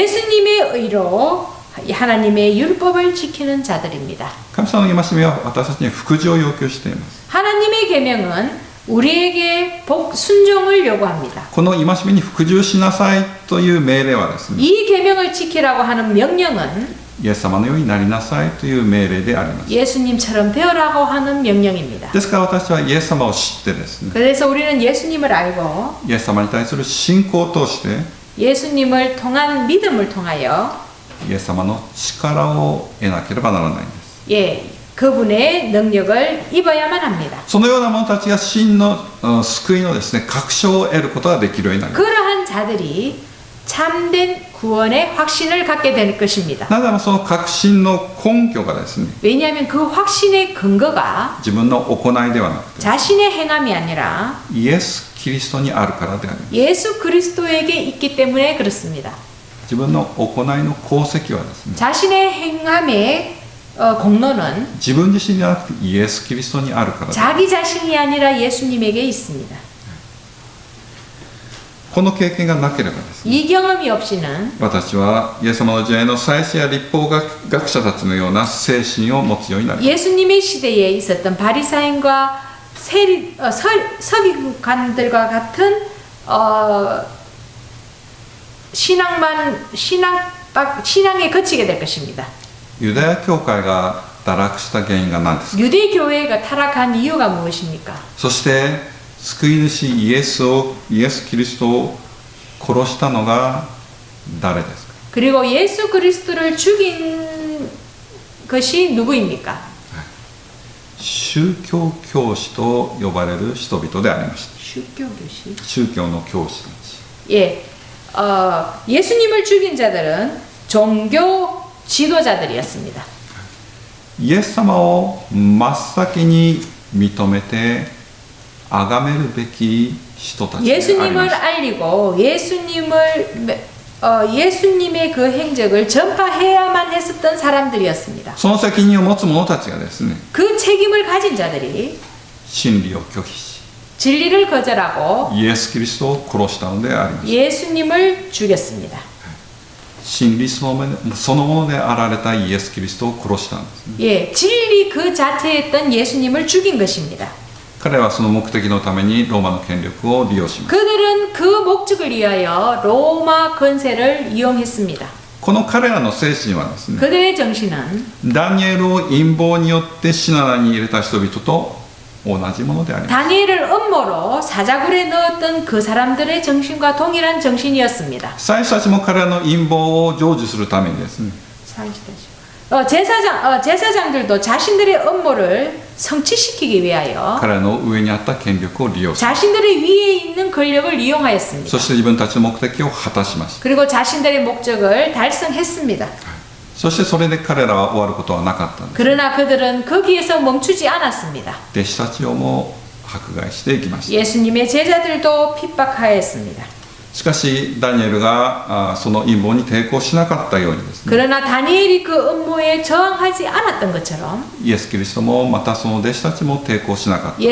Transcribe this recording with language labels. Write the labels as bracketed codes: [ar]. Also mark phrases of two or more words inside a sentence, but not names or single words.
[ko] 예수님의 의로 하나님의 율법을 지키는 자들입니다. [ja] 神様の戒めは私たちに服従を要求しています。 [ko] 하나님의 계명은 우리에게 순종을 요구합니다. [ja] この戒めに服従しなさいという命令はですね、 [ko] 이 계명을 지키라고 하는 명령은 [ja] イエス様のようになりなさいという命令であります。 [ko] 예수님처럼 되어라고 하는 명령입니다. [ja] ですから私はイエス様を知ってですね、 [ko] 그래서 우리는 예수님을 알고 [ja] イエス様に対する信仰を通して [ko] 예수님을 통한 믿음을 통하여 [ja] イエス様の力を得なければならないんです。 [ko] 예, 그분의 능력을 입어야만 합니다. [ja] そのような者たちが真の救いのですね、確証を得ることができるようになります。 [ko] 그러한 자들이 참된 구원의 확신을 갖게 될 것입니다. [ja] なぜならその確信の根拠がですね、 [ko] 왜냐하면 그 확신의 근거가 [ja] 自分の行いではなくて [ko] 자신의 행함이 아니라 [ja] イエス・キリストにあるからであります。 [ko] 예수 그리스도에게 있기 때문에 그렇습니다. [ja] 自分の行いの功績はですね、 [ko] 자신의 행함의 공로는 [ja] 自分自身ではなくてイエス・キリストにあるからであります。 [ko] 자기 자신이 아니라 예수님에게 있습니다. [ja] この経験がなければですね、 [ko] 이 경험이 없이는 [ja] 私はイエス様の時代の祭司や律法学者たちのような精神を持つようになります。 [ko] 예수님의 시대에 있었던 바리사인과 서기관들과 같은 신앙에 그치게 될 것입니다. [ja] ユダヤ教会が堕落した原因が何ですか。 [ko] 유대 교회가 타락한 이유가 무엇입니까? [ja] そして救い主イエスキリストを殺したのが誰ですか。 [ko] 그리고 예수 그리스도를 죽인 것이 누구입니까? [ja] 宗教教師と呼ばれる人々でありました。 [ko] 宗教교시. [ja] 宗教の教師たち。 [ko] 예, 예수님을 죽인 자들은 종교 지도자들이었습니다. [ja] イエス様を真っ先に認めて崇めるべき人たちでありました。 [ko] 예수님을 알리고 예수님의 그 행적을 전파해야만 했었던 사람들이었습니다. [ja] その責任を持つ者たちがですね、 [ko] 그 책임을 가진 자들이 [ja] 真理を拒否し [ko] 진리를 거절하고 [ja] イエス・キリストを殺したのであります。 [ko] 예수님을 죽였습니다. [ja] 真理そのものであられたイエス・キリストを殺したんですね。 [ko] 예, 진리 그 자체였던 예수님을 죽인 것입니다. [ja] 彼はその目的のためにローマの権力を利用しました。 [ko] 그들은 그 목적을 위하여 로마 권세를 이용했습니다. [ja] この彼らの精神はですね、 [ko] 그들의 정신은 [ja] ダニエルを陰謀によって死なに入れた人々と同じものであります。 [ko] 다니엘을 음모로 사자굴에 넣었던 그 사람들의 정신과 동일한 정신이었습니다. [ja] 祭司たちも彼らの陰謀を成就するためにですね、 [ko] 제사장들도 자신들의 음모를 성취시키기 위하여 [ja] 彼らの上にあった権力を利用し、 [ko] 자신들의 위에 있는 권력을 이용하였습니다. [ja] そして自分たちの目的を果たしました。 [ko] 그리고 자신들의 목적을 달성했습니다. [ja] そしてそれで彼らは終わることはなかったんです。 [ko] 그러나 그들은 거기에서 멈추지 않았습니다. [ja] 弟子たちをも迫害していきました。 [ko] 예수님의 제자들도 핍박하였습니다. [ja] しかしダニエルがその陰謀に抵抗しなかったようにですね、 [ko] 그러나 다니엘이 그 음모에 저항하지 않았던 것처럼 [ja] イエス・キリストもまたその弟子たちも抵抗しなかった。